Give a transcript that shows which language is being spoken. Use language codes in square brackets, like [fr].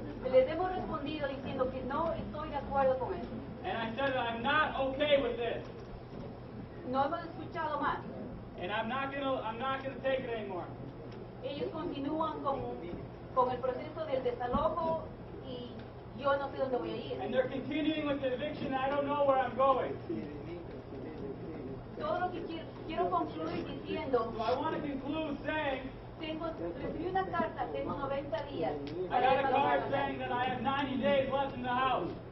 [es] Les hemos respondido diciendo que no estoy de acuerdo con eso. [en] And I said I'm not okay with this, [es] No hemos escuchado más. [en] and I'm not gonna take it anymore. [es] Ellos continúan con el proceso del desalojo y yo no sé dónde voy a ir. [en] And they're continuing with the eviction. I don't know where I'm going. [es] Todo lo que quiero concluir diciendo, [en] So I want to conclude saying [es] recibí una carta, tengo 90 días [en] I [es] para [en] got a [es] desalojar [en] card [es] la casa. [en] saying that I have 90 days left in the house.